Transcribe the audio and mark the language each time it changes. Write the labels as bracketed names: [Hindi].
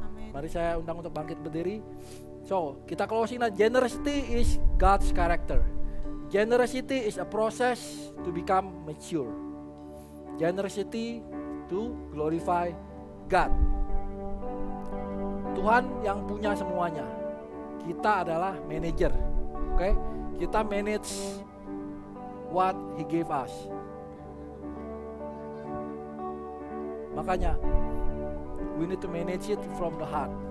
[Indonesian] Mari saya undang untuk bangkit berdiri. So kita closing. [English] Generosity is God's character. Generosity is a process to become mature. Generosity to glorify God. [Indonesian] Tuhan yang punya semuanya. Kita adalah manager. Oke? [English] Kita manage what He gave us. Makanya we need to manage it from the heart.